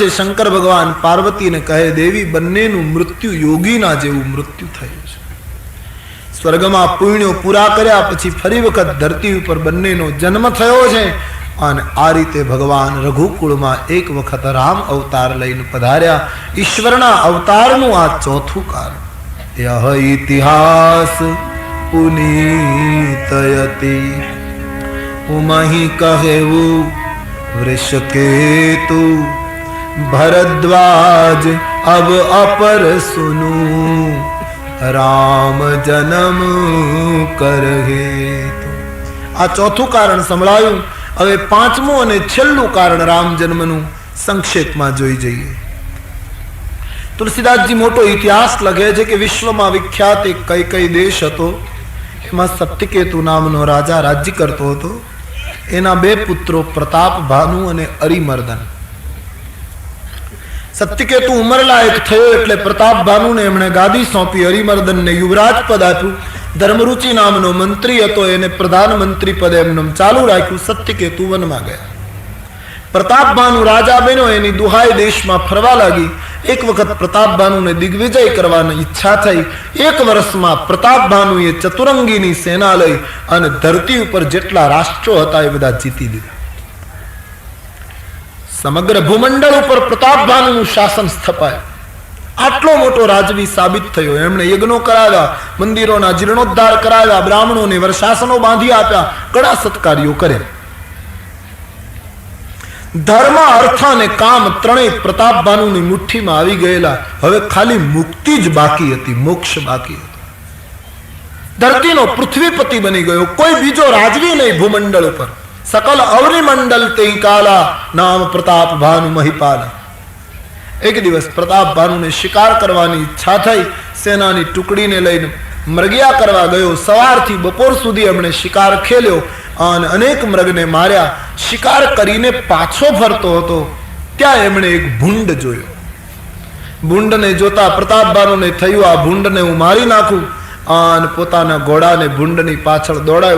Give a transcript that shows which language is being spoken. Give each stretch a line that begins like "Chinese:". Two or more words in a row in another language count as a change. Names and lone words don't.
Gujarati: શંકર ભગવાન પાર્વતીને કહે દેવી બંનેનું મૃત્યુ યોગીના જેવું મૃત્યુ થયું છે। સ્વર્ગમાં પુણ્યો પૂરા કર્યા પછી ફરી વખત ધરતી ઉપર બંનેનો જન્મ થયો છે અને આ રીતે ભગવાન રઘુકુળમાં એક વખત રામ અવતાર લઈને પધાર્યા। ઈશ્વરના અવતારનું આ ચોથું કારણ।
Awadhi: यह इतिहास पुनीतयति उमहि कहेऊ वृषकेतु भरद्वाज अब अपर सुनु राम जन्म कर हेतु।
Gujarati: આ ચોથું કારણ સંભળાયું। હવે પાંચમું અને છેલ્લું કારણ રામ જન્મનું સંક્ષેપમાં જોઈ જઈએ। તુલસીદાસ જી મોટો ઇતિહાસ લગે છે કિ વિશ્વ મેં વિખ્યાત એક કઈ દેશ હતો, એમાં સત્યકેતુ નામનો રાજા રાજ્ય કરતો હતો। એના બે પુત્રો પ્રતાપ ભાનુ અને અરિમર્દન। સત્યકેતુ ઉમરલાયક થયો એટલે પ્રતાપ ભાનુ ને એમણે ગાદી સોંપી, અરિમર્દન ને યુવરાજ પદ આપ્યું। ધર્મરુચિ નામનો મંત્રી હતો, એને પ્રધાનમંત્રી પદ એમનેમ ચાલુ રાખ્યું। સત્યકેતુ વનમા ગયા। પ્રતાપ ભાનુ રાજા બન્યો, એની દુહાઈ દેશ મેં ફરવા લગી। એક વખત પ્રતાપ ભાનુ ને દિગ્વિજય કરવાની ઇચ્છા થઈ। એક વર્ષ મેં પ્રતાપ ભાનુ યે ચતુરંગી સેના લઈ અને ધરતી પર જેટલા રાષ્ટ્રો હતા એ બધા જીતી લીધા। સમગ્ર ભૂમંડલ પર પ્રતાપ ભાનુ શાસન સ્થાપાય। આટલો મોટો રાજવી સાબિત થયો। એમણે યજ્ઞો કરાવ્યા, મંદિરોના જીર્ણોદ્ધાર કરાવ્યા, બ્રાહ્મણોને વર્ષાસનો બાંધી આપ્યા, ઘણા સત્કાર્યો કર્યા। ધર્મ અર્થ ને કામ ત્રણેય પ્રતાપ ભાનુ ની મુઠ્ઠી મેં આવી ગયેલા। હવે ખાલી મુક્તિ જ બાકી હતી, મોક્ષ બાકી હતો। ધરતી નો પૃથ્વીપતિ બની ગયો, કોઈ બીજો રાજવી નહીં ભૂમંડલ પર।
Awadhi: सकल अवनि मंडल ते काला, नाम प्रताप भानु महिपाला।
Gujarati: એક દિવસ પ્રતાપ ભાનુ ને શિકાર કરવાની ઇચ્છા થઈ। સેનાની ટુકડી ને લઈને મૃગિયા કરવા ગયો। સવારથી બપોર સુધી એમણે શિકાર ખેલ્યો અને અનેક મૃગને માર્યા। શિકાર કરીને પાછો ફરતો હતો ત્યાં એમણે એક ભૂંડ જોયો। ભૂંડને જોતા પ્રતાપભાનુને થયું આ ભૂંડને હું મારી નાખું અને પોતાના ઘોડાને ભૂંડની પાછળ દોડાયો।